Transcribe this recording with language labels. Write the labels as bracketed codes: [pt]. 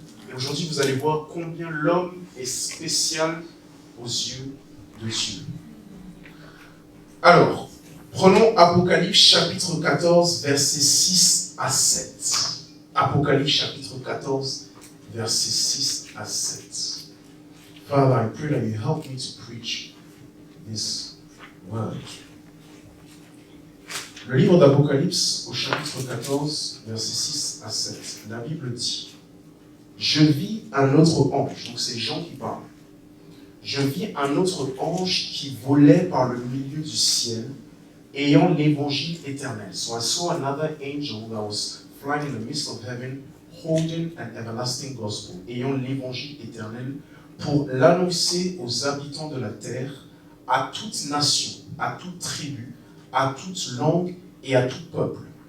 [fr] Et aujourd'hui, vous allez voir combien l'homme est spécial aux yeux de Dieu. Alors, prenons Apocalypse chapitre 14, versets 6 à 7. Apocalypse chapitre 14, versets 6 à 7. [en] Father, I pray that you help me to preach this word. [fr] Le livre d'Apocalypse, au chapitre 14, versets 6 à 7, la Bible dit « Je vis un autre ange », donc c'est Jean qui parle. « Je vis un autre ange qui volait par le milieu du ciel, ayant l'évangile éternel. » [en] So I saw another angel that was flying in the midst of heaven, holding an everlasting gospel, [fr] ayant l'évangile éternel, pour l'annoncer aux habitants de la terre, à toute nation, à toute tribu, à toute langue et à tout peuple.